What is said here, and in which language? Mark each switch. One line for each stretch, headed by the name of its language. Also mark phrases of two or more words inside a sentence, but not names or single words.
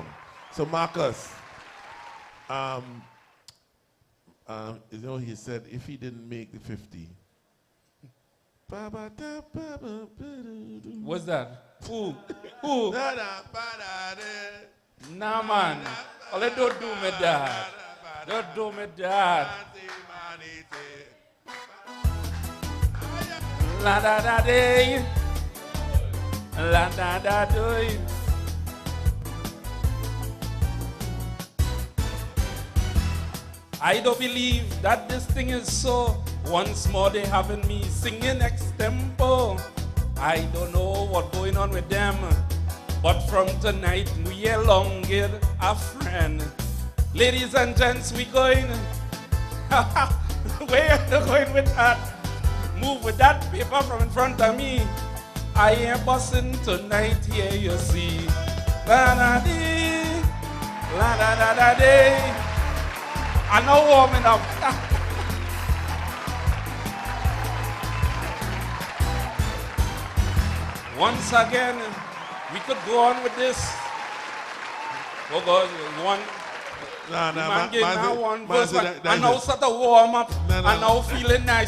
English: So Marcus, you know, he said if he didn't make the 50. What's that? Who? Nah, man. Oh, don't do me that. Don't do me that. La da da day. La da da day. I don't believe that this thing is so. Once more they having me singing Extempo. I don't know what's going on with them, but from tonight we elongate a friend. Ladies and gents, we going. Where are you going with that? Move with that paper from in front of me. I am bossing tonight here, you see. La da dee, la da da da dee. I know warming up. Once again, we could go on with this. Oh God, one. Man gave now one verse, and now start to warm up, and now feeling nice.